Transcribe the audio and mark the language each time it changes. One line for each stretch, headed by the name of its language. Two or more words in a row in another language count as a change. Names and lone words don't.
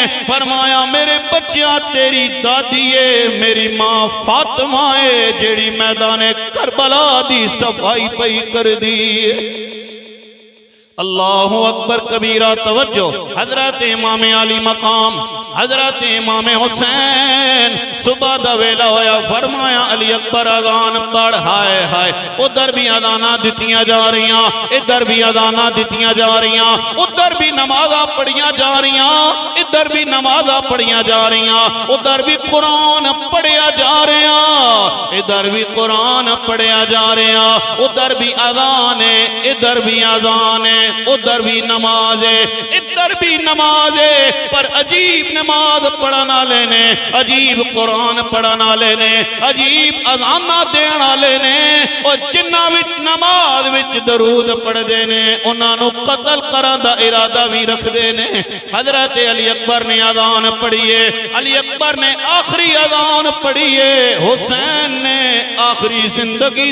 Punjabi: فرمایا میرے بچیاں تیری دادی ہے، میری ماں فاطمہ ہے جیڑی میدان کربلا دی صفائی پئی کر دی۔
Arabic: اللہ اکبر کبیرہ۔
Punjabi: توجہ، حضرت امام علی مقام حضرت امام حسین صبح دا ویلا ہویا، فرمایا علی اکبر اذان پڑھ۔ ہائے ہائے ادھر بھی اذاناں دتیاں جا رہیاں، ادھر بھی اذاناں دتیاں جا رہیاں، ادھر بھی نمازاں پڑھیاں جا رہیاں، ادھر بھی نمازاں پڑھیاں جا رہیاں، ادھر بھی قرآن پڑھیا جا رہا، ادھر بھی قرآن پڑھیا جا رہا، ادھر بھی اذان ہے، ادھر بھی اذان ہے، ادھر بھی نماز ہے، ادھر بھی نماز ہے، پر عجیب نماز پڑھنا لینے، عجیب قرآن پڑھنا لینے، عجیب اذانہ دینا لینے، اور جنہ وچ نماز وچ درود پڑھ دینے انہاں نو قتل کرن دا ارادہ بھی رکھ دینے۔ حضرت علی اکبر نے اذان پڑھیے، علی اکبر نے آخری اذان پڑھیے، حسین نے آخری زندگی